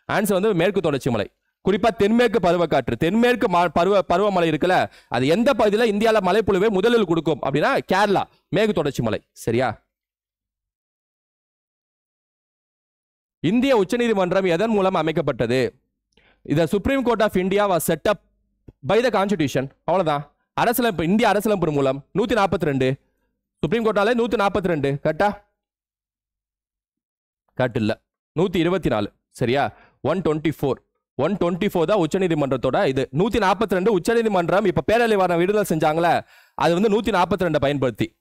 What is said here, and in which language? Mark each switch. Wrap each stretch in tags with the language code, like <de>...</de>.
<ta>Answer வந்து மேற்கு தொடர்ச்சி மலை, குறிப்பா தென்மேற்கு பருவக்காற்று. தென்மேற்கு பருவமழை இருக்குல்ல, அது எந்த பகுதியில் இந்தியாவில் மழைப்பொழிவை முதலில் கொடுக்கும் அப்படின்னா கேரளா, மேற்கு தொடர்ச்சி மலை. சரியா? இந்திய உச்சநீதிமன்றம் எதன் மூலம் அமைக்கப்பட்டது?</ta> <en>The Supreme Court of India was set up by the Constitution.</en> <ta>அவ்வளவுதான். அரசியலமைப்பு, இந்திய அரசியலமைப்பு மூலம் 142. சுப்ரீம் கோர்ட்டால 142. கரெக்டா? கரெக்ட் இல்ல. 124. சரியா? 124 தான் உச்சநீதிமன்றத்தோட இது. 142 உச்சநீதிமன்றம் இப்ப பேரலை வாரம் விடுதலை செஞ்சாங்களே, அது வந்து 142 பயன்படுத்தி.</ta>